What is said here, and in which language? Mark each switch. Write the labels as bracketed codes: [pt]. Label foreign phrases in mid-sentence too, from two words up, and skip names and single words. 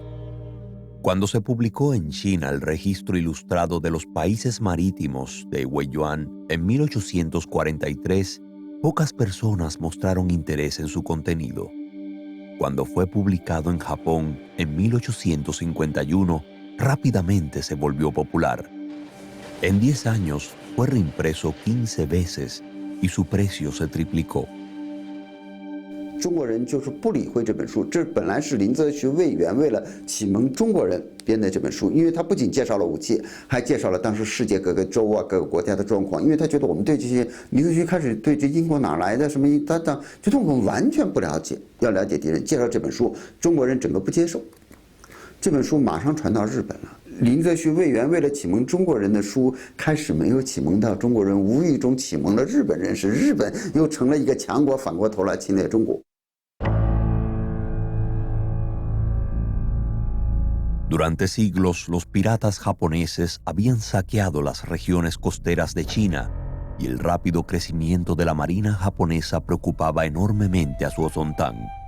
[es] Cuando se publicó en China el Registro Ilustrado de los Países Marítimos de Weiyuan en 1843, pocas personas mostraron interés en su contenido. Cuando fue publicado en Japón en 1851, rápidamente se volvió popular. En 10 años fue reimpreso 15 veces y su precio se triplicó. [zh] 中国人就是不理会这本书，这本来是林则徐魏源为了启蒙中国人编的这本书，因为他不仅介绍了武器，还介绍了当时世界各个州啊、各个国家的状况。因为他觉得我们对这些，林则徐开始对这英国哪来的什么他觉得我们完全不了解，要了解敌人。介绍这本书，中国人整个不接受。这本书马上传到日本了。林则徐魏源为了启蒙中国人的书，开始没有启蒙到中国人，无意中启蒙了日本人，使日本又成了一个强国，反过头来侵略中国。 [es] Durante siglos, los piratas japoneses habían saqueado las regiones costeras de China y el rápido crecimiento de la marina japonesa preocupaba enormemente a Zuo Zontang.